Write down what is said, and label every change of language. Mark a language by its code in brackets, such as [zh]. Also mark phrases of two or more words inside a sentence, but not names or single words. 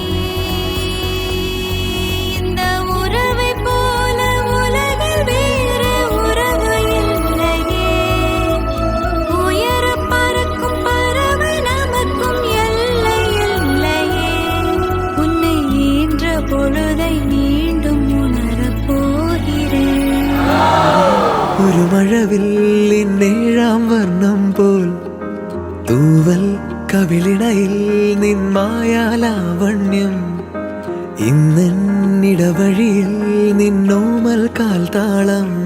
[ta] இந்த உறவை போல உலகில் வேறு உறவு இல்லையே, உயர பறக்கும் பறவை நமக்கும் எல்லை இல்லையே. உன்னை ஈன்ற பொழுதை மீண்டும் உணரப் போகிறேன். [ml] ഒരു മഴവില്ലിൻ ഏഴാം വർണ്ണം പോൽ തൂവൽ കവിളിണയിൽ നിൻ മായാലാവണ്യം. ഇന്നിടവഴിയിൽ നിന്നോമൽ കാൽത്താളം.